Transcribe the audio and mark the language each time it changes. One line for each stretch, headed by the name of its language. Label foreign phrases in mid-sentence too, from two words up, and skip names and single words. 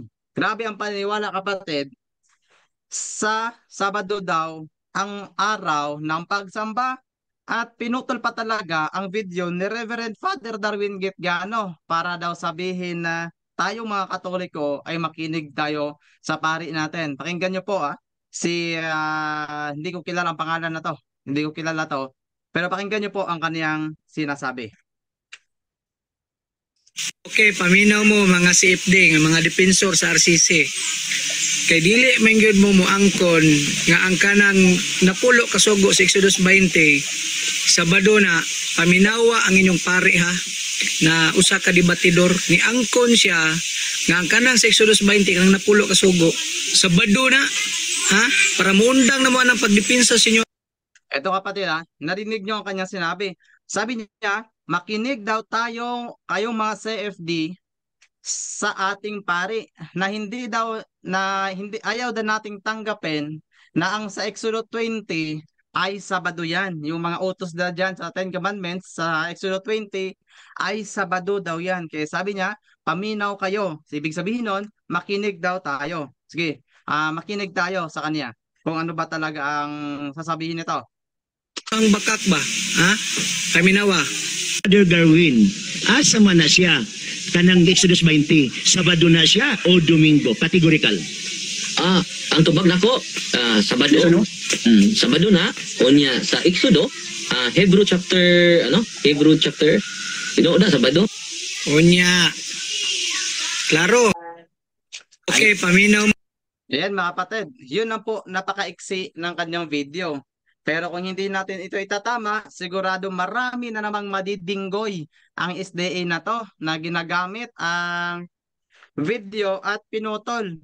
Filipino: Grabe ang paniniwala kapatid sa Sabado daw ang araw ng pagsamba, at pinutol pa talaga ang video ni Reverend Father Darwin Gitgano para daw sabihin na tayo mga Katoliko ay makinig tayo sa pari natin. Pakinggan nyo po hindi ko kilala ang pangalan na to. Hindi ko kilala to. Pero pakinggan nyo po ang kaniyang sinasabi. Okay,
Cebuano: paminaw mo mga CFD, nga mga depensor sa RCC. Kay dili man gyud mo moangkon nga ang kanang napulo kasugo sa Exodus 20 Sabado na paminawa ang inyong pari ha na usa ka debatidor ni angkon siya nga ang kanang sa Exodus 20 kanang napulo kasugo Sabado na ha para muundang na mo ang pagdepensa sa inyo.
Filipino: Ito kapatid narinig nyo ang kanyang sinabi. Sabi niya, makinig daw tayo kayong mga CFD sa ating pari na hindi ayaw na nating tanggapin na ang sa Exodus 20 ay Sabado yan. Yung mga utos na dyan sa
English: Ten Commandments
Filipino: sa Exodus 20 ay Sabado daw yan. Kaya sabi niya, paminaw kayo. Ibig sabihin nun, makinig daw tayo. Sige, makinig tayo sa kanya kung ano ba talaga ang sasabihin nito.
Cebuano: Ang bakak ba ha paminawa Father Darwin, asa man na siya kanang Exodus 20, Sabado na siya o Domingo? Categorical. Ang tubag nako, Sabado. Ano? Sabado na unya sa Exodo,
English: Hebrew chapter
Cebuano: Sabado. unya. Klaro. Okay, paminaw mo.
Filipino: Ayan mga kapatid, yun na po napakaiksi ng kanyang video. Pero kung hindi natin ito itatama, sigurado marami na namang madidinggoy ang SDA na to na ginagamit ang video at pinutol.